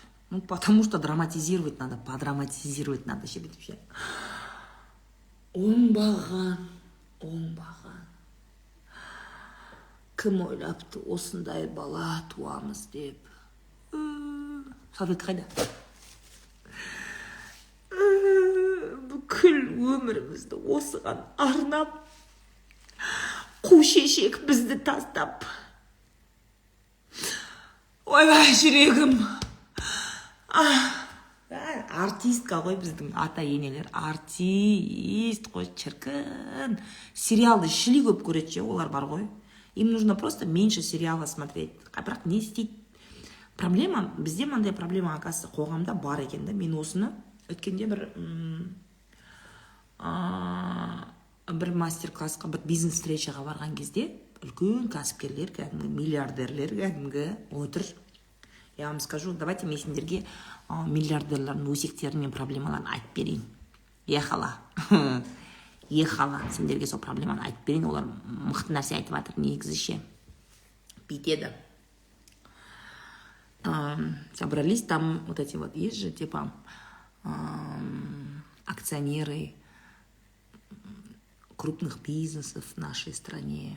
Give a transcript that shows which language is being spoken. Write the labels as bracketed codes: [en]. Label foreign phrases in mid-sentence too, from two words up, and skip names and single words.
[ru] Ну, потому что драматизировать надо, подраматизировать надо. [kk] Оңбаған. Кім ойлапты осындай бала туамыз деп. Салфетка қайда? Бүкіл өмірімізді осыған арнап, қу қу шешек бізді тастап. Ойбай, жүрегім. Артистка ғой біздің ата енелер. Артист қой, шіркін. Сериалды шили көп көреді, олар бар ғой. [ru] Им нужно просто меньше сериала смотреть. [kk] Бірақ не істейді? Проблема, бізде мынандай проблема, оказывается, қоғамда бар екен да. Мен осыны өткенде бір мастер-классқа, бір бизнес-встречаға барған кезде үлкен кәсіпкерлер, кәдімгі миллиардерлер кәдімгі отыр. [ru] Я вам скажу, давайте [kk] мен сендерге миллиардерлердің өсектерін мен проблемаларын айтып берейін. [ru] Ехала. Ехала. [kk] Сендерге сол проблеманы айтып берейін. Олар мықты нәрсе айтып жатыр, негізіше. Бүйтеді. [ru] Собрались там вот эти вот, есть же, типа, акционеры крупных бизнесов в нашей стране.